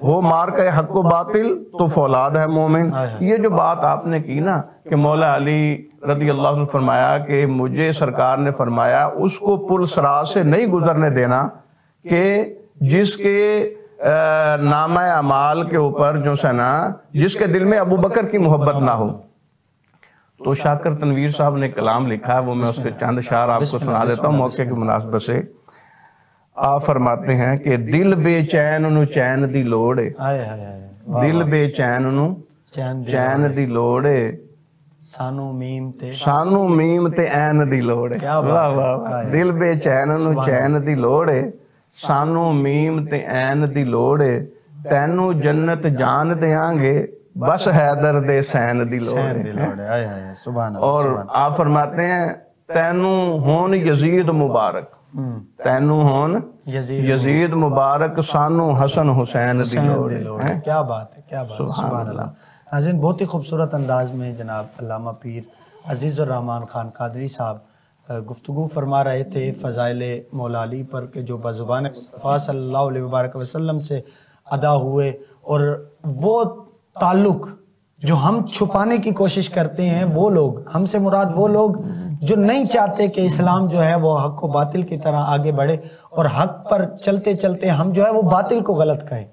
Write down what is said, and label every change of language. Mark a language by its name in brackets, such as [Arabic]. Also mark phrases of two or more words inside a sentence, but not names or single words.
[Urdu] ہو مارکہ حق و باطل تو فولاد ہے مومن۔ یہ جو بات آپ نے کی نا کہ مولا علی [Arabic] رضی اللہ عنہ [Urdu] فرمایا کہ مجھے سرکار نے فرمایا اس کو پل صراط سے نہیں گزرنے دینا کہ جس کے نامہ اعمال کے اوپر جو ہے نا جس کے دل میں ابو بکر کی محبت نہ ہو۔ تو شاکر تنویر صاحب نے کلام لکھا ہے، وہ میں اس کے چند اشعار آپ کو سنا دیتا ہوں موقع کی مناسبت سے۔ آپ فرماتے ہیں کہ [Punjabi] دل بے چین انو چین دی لوڑے، دل بے چین انو چین دی لوڑے، سانو میم تے این دی لوڑے، دل بے چین انو چین دی لوڑے، سانو میم تے این دی لوڑے، تینو جنت جان دیاں گے بس حیدر دے سین دی لوڑے۔ [Urdu] اور آپ فرماتے ہیں [Punjabi] تینو ہون یزید مبارک، تینو ہون یزید مبارک، سانو حسن حسین دی لوڑے۔ [Urdu] کیا بات ہے، کیا بات ہے، [Arabic] سبحان اللہ۔ [Urdu] ناظرین بہت ہی خوبصورت انداز میں جناب علامہ پیر عزیز الرحمن خان قادری صاحب گفتگو فرما رہے تھے فضائل مولا علی پر کہ جو بزبان مصطفیٰ [Arabic] صلی اللہ علیہ وبارک وسلم [Urdu] سے ادا ہوئے، اور وہ تعلق جو ہم چھپانے کی کوشش کرتے ہیں، وہ لوگ، ہم سے مراد وہ لوگ جو نہیں چاہتے کہ اسلام جو ہے وہ حق و باطل کی طرح آگے بڑھے، اور حق پر چلتے چلتے ہم جو ہے وہ باطل کو غلط کہیں۔